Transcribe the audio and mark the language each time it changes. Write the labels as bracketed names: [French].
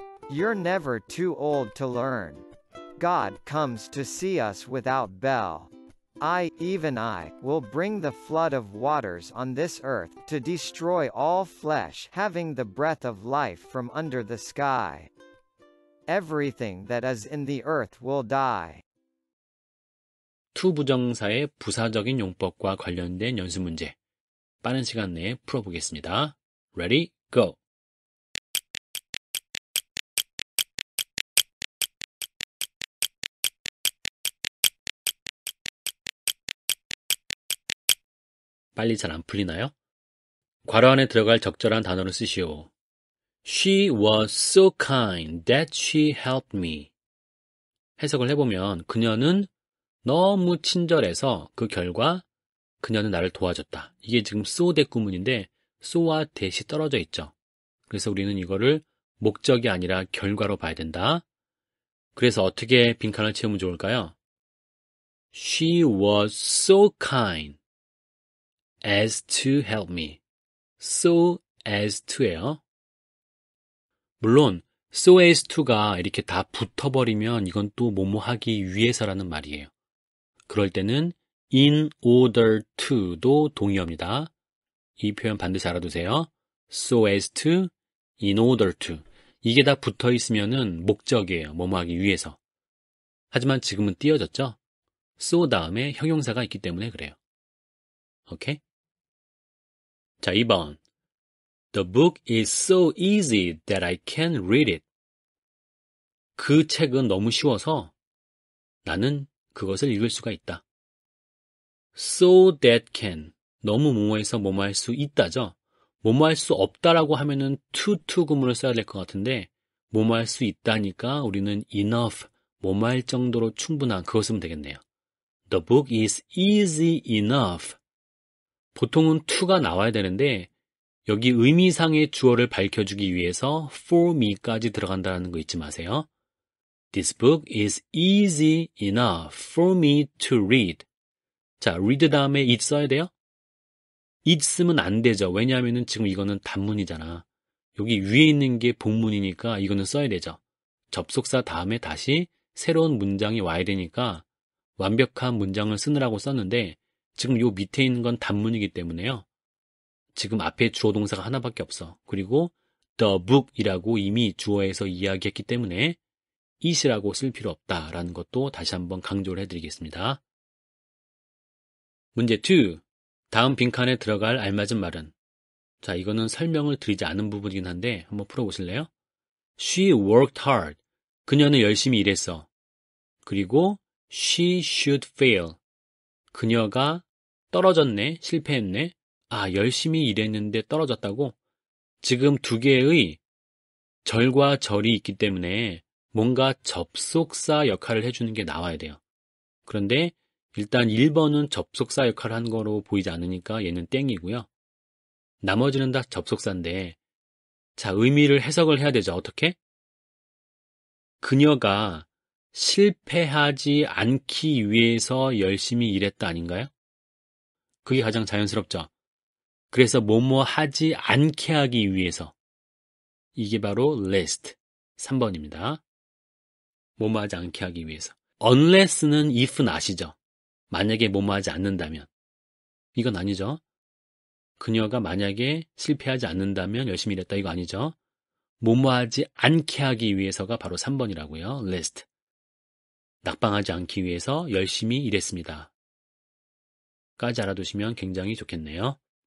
[English] You're never too old to learn. God comes to see us without bell. Even I, will bring the flood of waters on this earth, to destroy all flesh having the breath of life from under the sky. Everything that is in the earth will die. [Korean] 투부정사의 부사적인 용법과 관련된 연습 문제 빠른 시간 내에 풀어보겠습니다. [English] Ready, go! [Korean] 빨리 잘 안 풀리나요? 괄호 안에 들어갈 적절한 단어를 쓰시오. [English] She was so kind that she helped me. [Korean] 해석을 해보면 그녀는 너무 친절해서 그 결과 그녀는 나를 도와줬다. 이게 지금 so 대 구문인데 so와 that이 떨어져 있죠. 그래서 우리는 이거를 목적이 아니라 결과로 봐야 된다. 그래서 어떻게 빈칸을 채우면 좋을까요? [English] She was so kind as to help me. so as to예요. [Korean] 물론 so as to가 이렇게 다 붙어버리면 이건 또 뭐뭐 하기 위해서라는 말이에요. 그럴 때는 in order to도 동의어입니다. 이 표현 반드시 알아두세요. [English] so as to, in order to. [Korean] 이게 다 붙어 있으면은 목적이에요. 뭐뭐 하기 위해서. 하지만 지금은 띄어졌죠? so 다음에 형용사가 있기 때문에 그래요. 오케이? 자, 2번. [English] The book is so easy that I can read it. [Korean] 그 책은 너무 쉬워서 나는 그것을 읽을 수가 있다. [English] So that can. [Korean] 너무 뭐뭐해서 뭐뭐 할 수 있다죠. 뭐뭐 할 수 없다라고 하면은 to 구문을 써야 될 것 같은데 뭐뭐 할 수 있다니까 우리는 enough, 뭐뭐 할 정도로 충분한 그거 쓰면 되겠네요. The book is easy enough. 보통은 to가 나와야 되는데 여기 의미상의 주어를 밝혀주기 위해서 for me까지 들어간다는 거 잊지 마세요. [English] This book is easy enough for me to read. [Korean] 자, read 다음에 it 써야 돼요? it 쓰면 안 되죠. 왜냐하면 지금 이거는 단문이잖아. 여기 위에 있는 게 복문이니까 이거는 써야 되죠. 접속사 다음에 다시 새로운 문장이 와야 되니까 완벽한 문장을 쓰느라고 썼는데 지금 요 밑에 있는 건 단문이기 때문에요. 지금 앞에 주어 동사가 하나밖에 없어. 그리고 the book이라고 이미 주어에서 이야기했기 때문에 it이라고 쓸 필요 없다라는 것도 다시 한번 강조를 해드리겠습니다. 문제 2. 다음 빈칸에 들어갈 알맞은 말은? 자, 이거는 설명을 드리지 않은 부분이긴 한데 한번 풀어보실래요? [English] She worked hard. [Korean] 그녀는 열심히 일했어. 그리고 [English] she should fail. [Korean] 그녀가 떨어졌네, 실패했네. 아, 열심히 일했는데 떨어졌다고? 지금 두 개의 절과 절이 있기 때문에 뭔가 접속사 역할을 해주는 게 나와야 돼요. 그런데 일단 1번은 접속사 역할을 한 거로 보이지 않으니까 얘는 땡이고요. 나머지는 다 접속사인데, 자, 의미를 해석을 해야 되죠. 어떻게? 그녀가 실패하지 않기 위해서 열심히 일했다 아닌가요? 그게 가장 자연스럽죠. 그래서 뭐뭐 하지 않게 하기 위해서. 이게 바로 lest 3번입니다. 뭐뭐 하지 않게 하기 위해서. unless는 if not이죠. 만약에 뭐뭐 하지 않는다면. 이건 아니죠. 그녀가 만약에 실패하지 않는다면 열심히 일했다 이거 아니죠. 뭐뭐 하지 않게 하기 위해서가 바로 3번이라고요. lest. 낙방하지 않기 위해서 열심히 일했습니다. 까지 알아두시면 굉장히 좋겠네요.